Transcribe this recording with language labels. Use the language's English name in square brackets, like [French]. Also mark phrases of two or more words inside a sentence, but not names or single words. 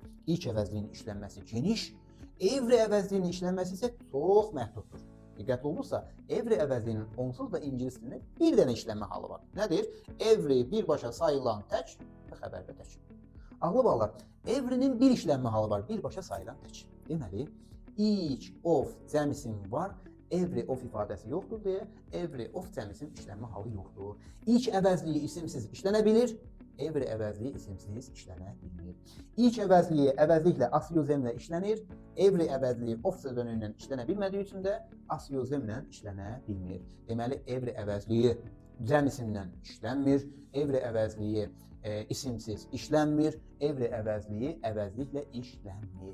[Azerbaijani] İlk əvəzliyin işlənməsi geniş, every əvəzliyinin işlənməsi isə çox məhduddur. Diqqətli olursa, every əvəzliyinin onsuz da ingilis dilində bir dənə işlənmə halı var. Nədir? Every birbaşa sayılan tək və xəbərdə tək. Ağlı bağlar, every'nin bir işlənmə halı var, birbaşa sayılan tək. Deməli, [English] each of [Azerbaijani] cəmisim var, [English] every of [Azerbaijani] ifadəsi yoxdur deyə [English] every of [Azerbaijani] cəmisim işlənmə halı yoxdur. İlk əvəzliyi isimsiz işlənə bilir, every əvəzliyi isimsiz işlənə bilmir. İlk əvəzliyi əvəzliklə asiozemlə işlənir, every əvəzliyi of sözünündən işlənə bilmədiyi üçün də asiozemlə işlənə bilmir. Deməli, every əvəzliyi cəmisimdən işlənmir, every əvəzliyi isimsiz işlənmir, every əvəzliyi əvəzliklə işlənmir.